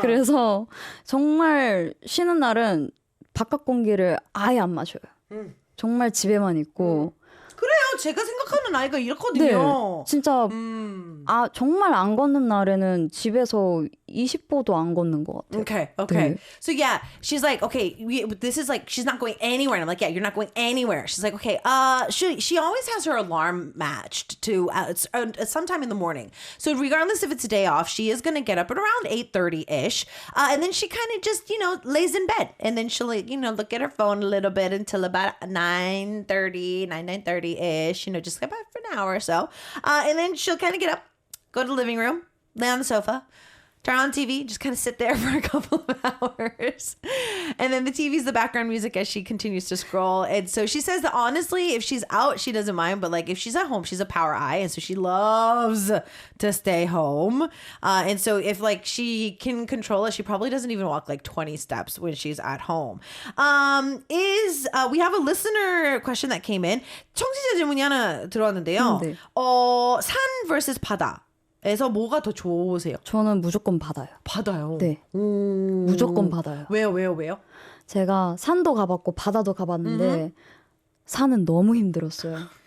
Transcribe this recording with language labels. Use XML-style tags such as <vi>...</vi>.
<ko>그래서 정말 쉬는 날은 바깥 공기를 아예 안 마셔요. 정말 집에만 있고. 그래요. 제가 생각하는 아이가 네, 이렇거든요. 진짜 아, 정말 안 걷는 날에는 집에서 20보도 안 걷는 것 같아요.</ko> <en>Okay.</en> <ko>네.</ko> <en>So yeah, she's like, okay, this is like she's not going anywhere. And I'm like, yeah, you're not going anywhere. She's like, okay, she always has her alarm matched to sometime in the morning. So regardless if it's a day off, she is gonna get up at around 8:30ish, and then she kind of just lays in bed, and then she'll look at her phone a little bit until about 9:30ish, just about for an hour or so, and then she'll kind of get up, go to the living room, lay on the sofa, turn on TV, just kind of sit there for a couple of hours. And then the TV's the background music as she continues to scroll. And so she says that honestly, if she's out, she doesn't mind. But like if she's at home, she's a power I. And so she loves to stay home. And so if like she can control it, she probably doesn't even walk like 20 steps when she's at home. We have a listener question that came in.</en> <ko>청취자 질문이 하나 들어왔는데요. 네. 산 vs 바다. 에서 뭐가 더 좋으세요? 저는 무조건 바다요. 바다요. 네. 무조건 바다요. 왜요? 제가 산도 가봤고 바다도 가봤는데 산은 너무 힘들었어요.</ko>